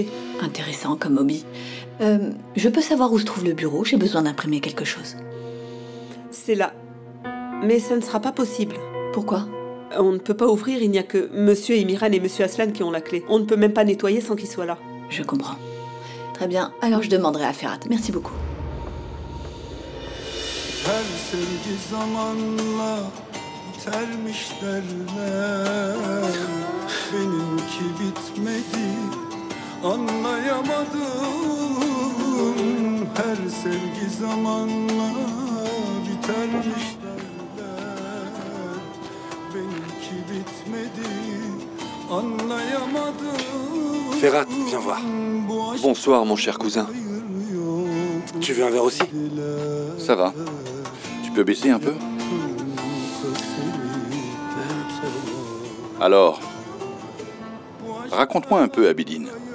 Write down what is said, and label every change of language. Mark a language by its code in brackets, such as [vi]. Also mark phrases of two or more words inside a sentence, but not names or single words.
[fr] Intéressant comme hobby. Je peux savoir où se trouve le bureau? J'ai besoin d'imprimer quelque chose. C'est là. Mais ça ne sera pas possible. Pourquoi? On ne peut pas ouvrir, il n'y a que Monsieur Imiran et Monsieur Aslan qui ont la clé. On ne peut même pas nettoyer sans qu'ils soient là. Je comprends. Très bien, alors je demanderai à Ferhat. Merci beaucoup. [tr] Her sevgi zamanla bitermiş derler. Benimki bitmedi, anlayamadım. Her sevgi zamanla bitermiş derler. Benimki bitmedi, anlayamadım. [fr] Ferhat, viens voir. Bonsoir, mon cher cousin. Tu veux un verre aussi? Ça va. Tu peux baisser un peu? Alors, raconte-moi un peu, Abidine.